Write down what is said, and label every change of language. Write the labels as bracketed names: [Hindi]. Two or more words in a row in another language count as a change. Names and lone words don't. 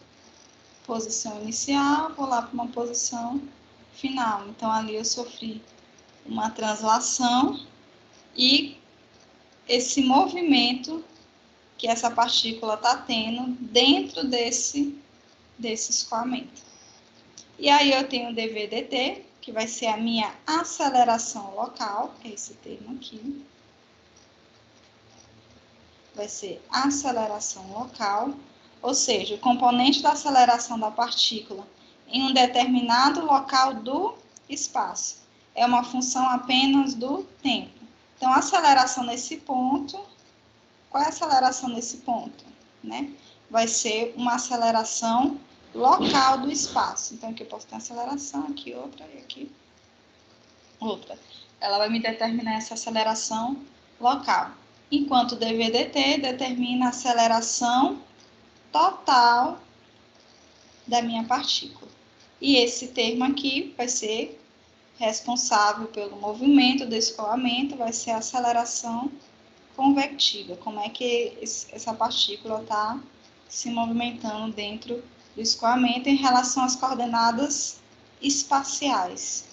[Portuguese] Posição inicial, vou lá para uma posição final. Então, ali eu sofri uma translação e esse movimento que essa partícula está tendo dentro desse escoamento. E aí eu tenho o dv dt, que vai ser a minha aceleração local, que é esse termo aqui. Vai ser aceleração local, ou seja, o componente da aceleração da partícula em um determinado local do espaço. É uma função apenas do tempo. Então, a aceleração nesse ponto, qual é a aceleração nesse ponto? Né? Vai ser uma aceleração local do espaço. Então, aqui eu posso ter uma aceleração, aqui outra e aqui outra. Ela vai me determinar essa aceleração local. Enquanto o dv dt determina a aceleração total da minha partícula. E esse termo aqui vai ser responsável pelo movimento do escoamento, vai ser a aceleração convectiva. Como é que essa partícula está se movimentando dentro do escoamento em relação às coordenadas espaciais.